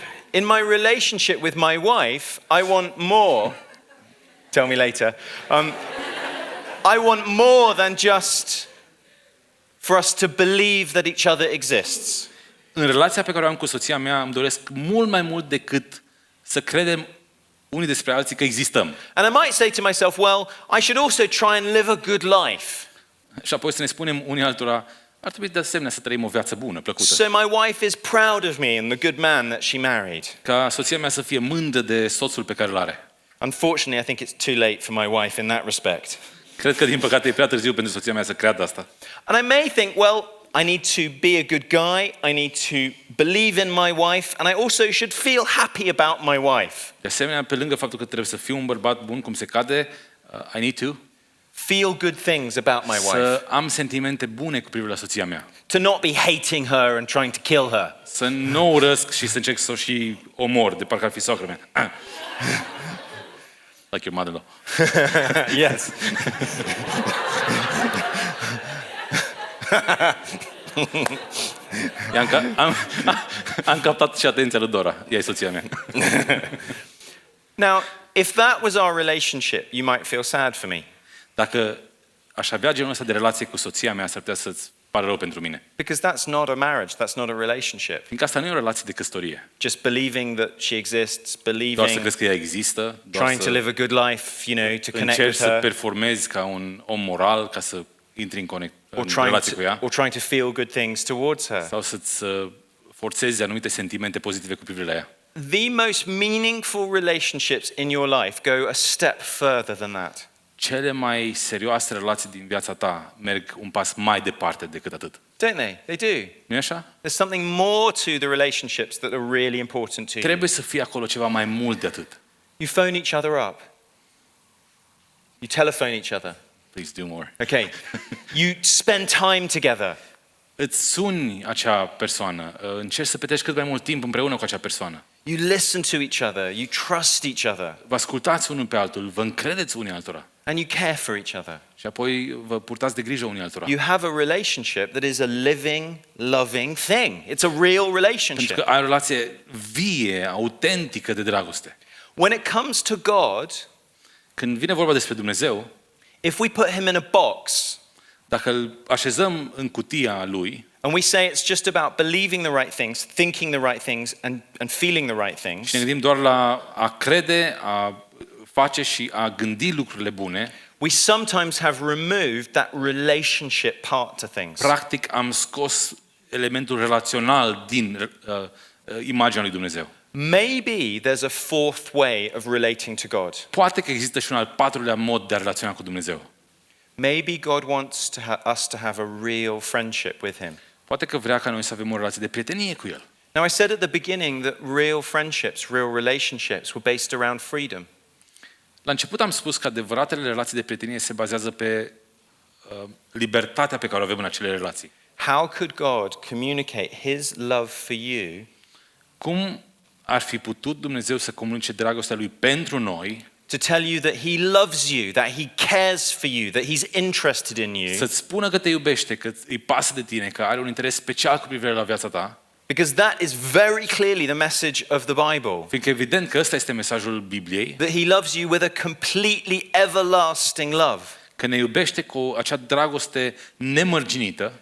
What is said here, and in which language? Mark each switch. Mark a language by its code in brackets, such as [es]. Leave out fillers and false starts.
[en] in my relationship with my wife, I want more. Tell me later. I want more than just for us to believe that each other exists. [ro] În relația pe care o am cu soția mea, îmi doresc mult mai mult decât să credem unii despre alții că existăm. [en] And I might say to myself, well, I should also try and live a good life. [ro] Și apoi să ne spunem unii altora, ar trebui de asemenea să trăim o viață bună, plăcută. [en] So my wife is proud of me and the good man that she married. [ro] Ca soția mea să fie mândră de soțul pe care îl are. [en] Unfortunately, I think it's too late for my wife in that respect. [ro] Cred că, din păcate, e prea târziu pentru soția mea să creadă asta. [en] And I may think, well, I need to be a good guy, I need to believe in my wife, and I also should feel happy about my wife. [ro] De asemenea, pe lângă faptul că trebuie să fiu un bărbat bun cum se cade, [en] I need to Feel good things about my wife. [ro] să am sentimente bune cu privire la soția mea. [en] To not be hating her and trying to kill her. [ro] Să nu o urăsc și să încerc să o și omor, de parcă ar fi soacră mea. [en] Like your mother-in-law. Yes. [ro] Am captat și atenția lui Dora. Ea e soția mea. [en] Now, if that was our relationship, you might feel sad for me. [ro] Dacă aș avea genul ăsta de relație cu soția mea, s-ar putea să-ți pară rău pentru mine. [en] Because that's not a marriage, that's not a relationship. [ro] Fiindcă asta nu e o relație de căsătorie. [en] Just believing that she exists, [ro] Doar să [en] believing, [ro] crezi că ea există, doar [en] trying to [ro] să [en] live a good life, you know, to connect with [ro] să [en] her, [ro] performezi ca un om moral ca să intri în relație cu ea, [en] or trying to feel good things towards her. [ro] sau să-ți forțezi anumite sentimente pozitive cu privire la ea. [en] The most meaningful relationships in your life go a step further than that. [ro] Cele mai serioase relații din viața ta merg un pas mai departe decât atât. [en] Don't they? They do. [ro] Nu e așa? [en] There's something more to the relationships that are really important to you. [ro] Trebuie să fie acolo ceva mai mult de atât. [en] You phone each other up. You telephone each other. Please do more. Okay. You spend time together. [ro] Îți suni acea persoană, încerci să petreci cât mai mult timp împreună cu acea persoană. [en] You listen to each other. You trust each other. [ro] Vă ascultați unul pe altul, vă încredeți unii altora [en] And you care for each other. [ro] și apoi vă purtați de grijă unii altora. [en] You have a relationship that is a living, loving thing. It's a real [ro] Pentru [en] relationship. [ro] că ai o relație vie, autentică de dragoste. [en] When it comes to God, [ro] Când vine vorba despre Dumnezeu, [en] if we put him in a box [ro] dacă îl așezăm în cutia lui [en] And we say it's just about believing the right things, thinking the right things, and feeling the right things. [ro] Și ne gândim doar la a crede, a face și a gândi lucrurile bune. [en] We sometimes have removed that relationship part to things. [ro] Practic am scos elementul relațional din imaginea lui Dumnezeu. [en] Maybe there's a fourth way of relating to God. [ro] Poate că există și un al patrulea mod de a relaționa cu Dumnezeu. [en] Maybe God wants us to have a real friendship with Him. [ro] Poate că vrea ca noi să avem o relație de prietenie cu El. [en] Now, I said at the beginning that real friendships, real relationships were based around freedom. [ro] La început am spus că adevăratele relații de prietenie se bazează pe libertatea pe care o avem în acele relații. [en] How could God communicate His love for you [ro] Cum ar fi putut Dumnezeu să comunice dragostea Lui pentru noi, [en] to tell you that He loves you, that He cares for you, that He's interested in you? [ro] să-ți spună că te iubește, că îi pasă de tine, că are un interes special cu privire la viața ta? [en] Because that is very clearly the message of the Bible. [ro] Fiindcă evident că ăsta este mesajul Bibliei, [en] That He loves you with a completely everlasting love. [ro] că ne iubește cu acea dragoste nemărginită,